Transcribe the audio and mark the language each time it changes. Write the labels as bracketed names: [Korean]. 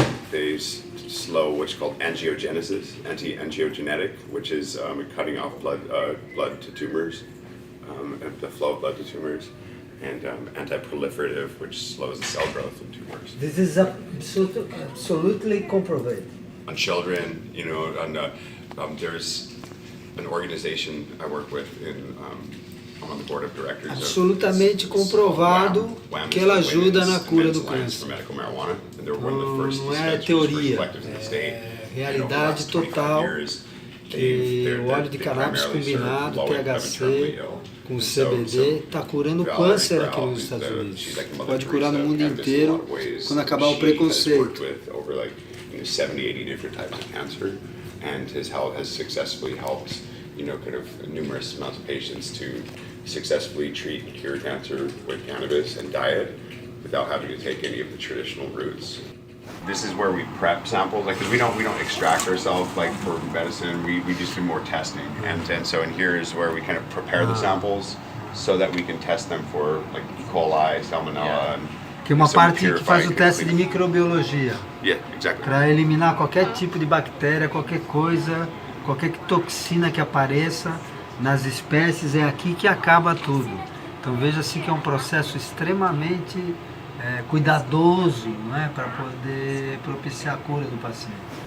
[English] They slow what's called angiogenesis, anti-angiogenetic, which is cutting off blood to tumors, the flow of blood to tumors, and anti-proliferative, which slows the cell growth in tumors. This is absolutely comprovated. On children, there's an organization I work with I'm on the board of directors. [Portuguese] Absolutamente comprovado que ela ajuda na cura do câncer. Não é teoria, é realidade total que o óleo de cannabis combinado, THC, com CBD, está curando câncer aqui nos Estados Unidos. Pode curar no mundo inteiro quando acabar o preconceito. [English] 70, 80 different types of cancer, and has successfully helped numerous amounts of patients to successfully treat and cure cancer with cannabis and diet without having to take any of the traditional routes. This is where we prep samples, because we don't extract ourselves like for medicine. We just do more testing, and so in here is where we kind of prepare the samples so that we can test them for like E. coli, Salmonella, [Portuguese] que é uma parte que faz o teste de microbiologia. [English] Yeah, exactly. [Portuguese] Para eliminar qualquer tipo de bactéria, qualquer coisa, qualquer toxina que apareça nas espécies, é aqui que acaba tudo. Então veja-se que é um processo extremamente cuidadoso, não é, para poder propiciar a cura do paciente.